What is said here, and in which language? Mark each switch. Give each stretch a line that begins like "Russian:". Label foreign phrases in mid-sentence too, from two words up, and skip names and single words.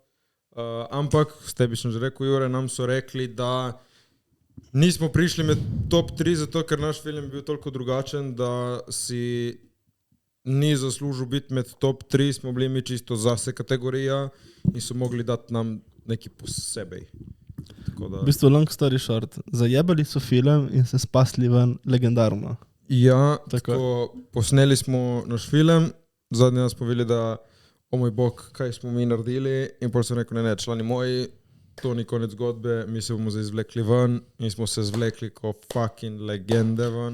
Slovenian: Ampak, s tebi sem že rekel, Jure, nam so rekli, da nismo prišli med top 3, zato ker naš film bil toliko drugačen, da si ni zaslužil biti med top 3, smo bili mi čisto zase kategorija in so mogli dati nam nekaj posebej. V bistvu
English: long story short,
Slovenian: zajebali so film in se spasli ven legendarno. Ja, tako posneli smo naš film, zadnji nas povili, da o moj bog, kaj smo mi naredili in potem sem rekel, ne, člani moji, to ni konec zgodbe, mi se bomo zdaj izvlekli ven in smo se zvlekli ko fucking legende ven.